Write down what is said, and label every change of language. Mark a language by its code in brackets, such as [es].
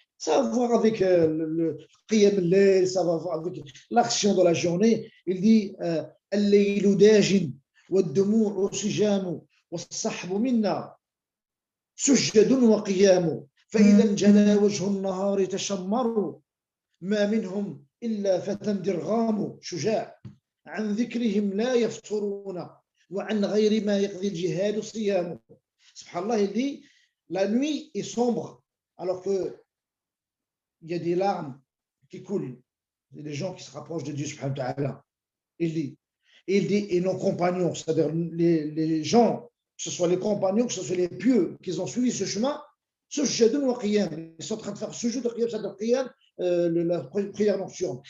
[fr] Ça va voir avec le qiyam al-layl, ça va voir avec l'action de la journée. [ar] Il dit الليل داج والدموع سجام والصحب منا سجد وقيام فإذا انجلى وجه النهار تشمر ما منهم إلا فتى درغام شجاع عن ذكرهم لا يفترون وعن غير ما يقضي الجهاد صيام. [fr] Subhanallah, il dit la nuit est sombre alors que il y a des larmes qui coulent. Il y a des gens qui se rapprochent de Dieu subhanahu wa ta'ala. Il dit, et nos compagnons, c'est-à-dire les gens, que ce soit les compagnons, que ce soit les pieux, qui ont suivi ce chemin, ce jadun wa qiyam, ils sont en train de faire ce jeu de qiyam, c'est-à-dire qiyam, la prière nocturne.